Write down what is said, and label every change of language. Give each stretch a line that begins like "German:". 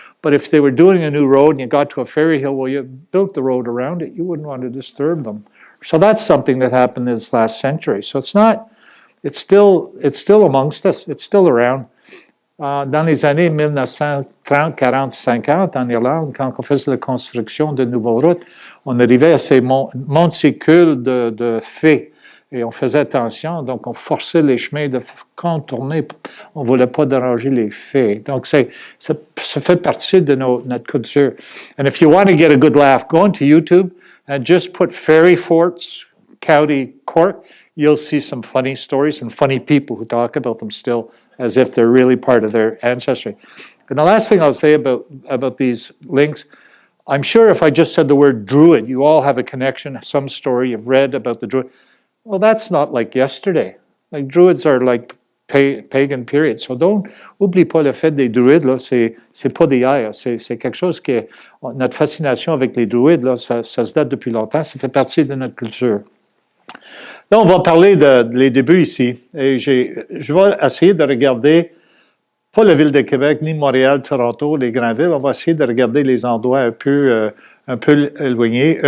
English: But if they were doing a new road and you got to a fairy hill, well, you built the road around it. You wouldn't want to disturb them. So that's something that happened this last century. So it's still amongst us. It's still around.
French: Dans les années 1930, 40, 50, en Irlande, quand on faisait la construction de nouvelles routes, on arrivait à ces monticules de fées. Et on faisait attention, donc on forçait les chemins de contourner. On ne voulait pas déranger les fées. Donc, ça fait partie de notre culture.
English: And if you want to get a good laugh, go into YouTube and just put Fairy Forts, County Cork. You'll see some funny stories and funny people who talk about them still as if they're really part of their ancestry. And the last thing I'll say about these links, I'm sure if I just said the word Druid, you all have a connection, some story you've read about the Druid. Well, that's not like yesterday. Like Druids are like pagan period.
French: So oublie pas le fait des Druides, là, c'est pas d'hier. C'est quelque chose notre fascination avec les Druides, là, ça se date depuis longtemps. Ça fait partie de notre culture. Là, on va parler les débuts ici. Et je vais essayer de regarder, pas la ville de Québec, ni Montréal, Toronto, les grandes villes. On va essayer de regarder les endroits un peu éloignés.